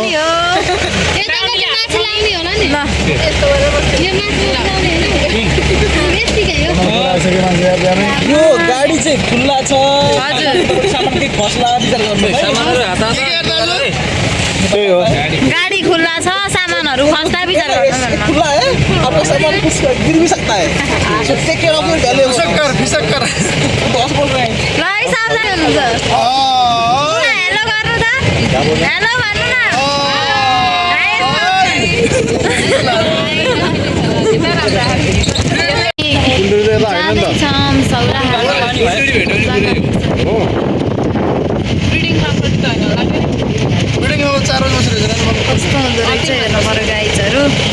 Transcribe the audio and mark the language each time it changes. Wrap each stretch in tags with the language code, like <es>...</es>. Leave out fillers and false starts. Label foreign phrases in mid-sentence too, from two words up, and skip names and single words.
<ne>यो गाडी चाहिँ खुल्ला छ हजुर सामान के खस्ला विचार गर्नु त्यही हो गाडी खुल्ला छ सामानहरू खस्दा विचार गर्नु</ne> <hi>खुल्ला है आपका सामान कुछ गिर भी सकता है</hi> <en>so take care of your value फिसक्कर</en> <hi>बस बोल रहे हैं</hi> <ne>ल है सावधान हुनुहुन्छ हेलो गर्नु त हेलो भन्नु न जाँदैछौँ सौराहाहरू कस्तो हुँदो रहेछ हेर्नु पर्यो गाइजहरू</ne>